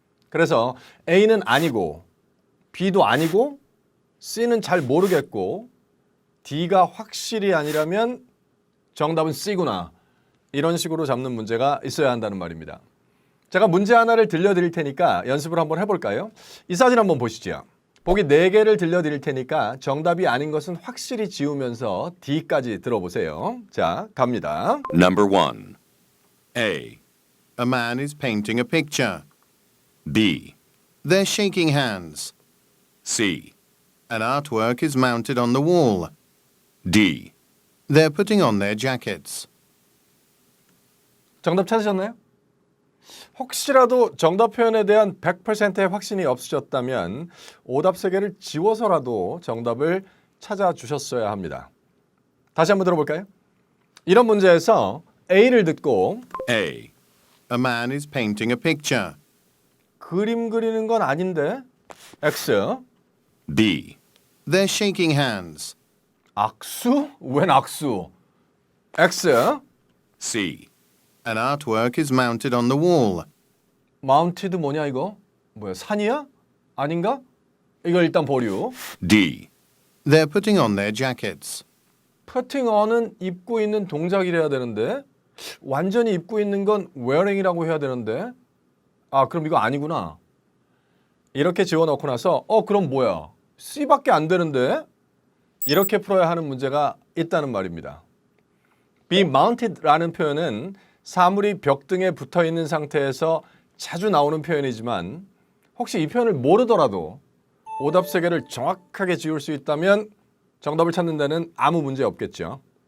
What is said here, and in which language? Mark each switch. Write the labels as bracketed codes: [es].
[ko] 그래서 A는 아니고 B도 아니고 C는 잘 모르겠고 D가 확실히 아니라면 정답은 C구나, 이런 식으로 잡는 문제가 있어야 한다는 말입니다. 제가 문제 하나를 들려드릴 테니까 연습을 한번 해볼까요? 이 사진 한번 보시죠. 보기 4개를 들려드릴 테니까 정답이 아닌 것은 확실히 지우면서 D까지 들어보세요. 자, 갑니다. [en] Number 1. A. A man is painting a picture. B. They're shaking hands. C. An artwork is mounted on the wall. D. They're putting on their jackets. [ko] 정답 찾으셨나요? 혹시라도 정답 표현에 대한 100%의 확신이 없으셨다면 오답 3개를 지워서라도 정답을 찾아주셨어야 합니다. 다시 한번 들어볼까요? 이런 문제에서 A를 듣고 [en] A. A man is painting a picture. [ko] 그림 그리는 건 아닌데 X. [en] B. They're shaking hands. [ko] 악수? 웬 악수? X. [en] C. An artwork is mounted on the wall. [ko] 마운티드 뭐냐 이거? 뭐야, 산이야? 아닌가? 이거 일단 보류. [en] D. They're putting on their jackets. [ko] putting on은 입고 있는 동작이래야 되는데 완전히 입고 있는 건 wearing이라고 해야 되는데 그럼 이거 아니구나. 이렇게 지워놓고 나서 그럼 뭐야? C밖에 안 되는데? 이렇게 풀어야 하는 문제가 있다는 말입니다. be mounted라는 표현은 사물이 벽 등에 붙어 있는 상태에서 자주 나오는 표현이지만 혹시 이 표현을 모르더라도 오답 3개를 정확하게 지울 수 있다면 정답을 찾는 데는 아무 문제 없겠죠.